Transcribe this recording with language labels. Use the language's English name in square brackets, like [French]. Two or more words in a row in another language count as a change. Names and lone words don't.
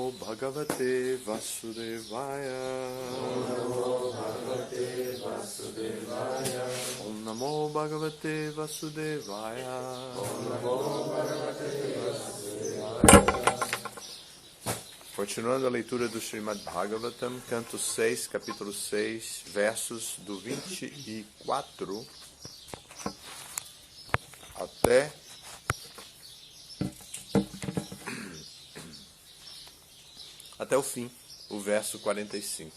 [Sanskrit] भगवते वासुदेवाय. ओं नमो भगवते वासुदेवाय. ओं नमो भगवते वासुदेवाय. ओं नमो भगवते वासुदेवाय. [Portuguese] Continuando a leitura do Srimad Bhagavatam, canto 6, capítulo 6, versos do 24 até o fim, o verso 45.